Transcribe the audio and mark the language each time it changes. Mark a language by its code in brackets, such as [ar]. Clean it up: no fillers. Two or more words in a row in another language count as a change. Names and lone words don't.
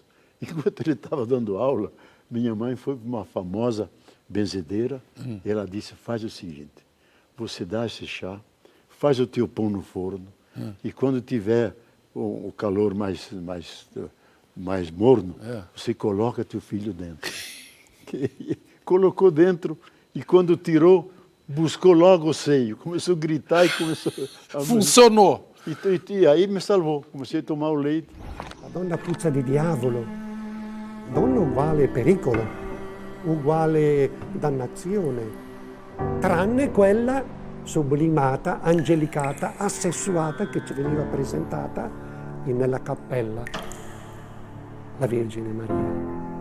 [pt] Enquanto ele estava dando aula, minha mãe foi para uma famosa benzedeira e ela disse, faz o seguinte, você dá esse chá, faz o teu pão no forno e quando tiver o calor mais morno, você coloca teu filho dentro. Colocou dentro e quando tirou, buscou logo o seio, começou a gritar e começou a... Funcionou! E aí me salvou, comecei a tomar o leite. [it] La donna puzza di diavolo, donna uguale pericolo, uguale dannazione, tranne quella sublimata, angelicata, assessuata che ci veniva presentata nella cappella, la Vergine Maria.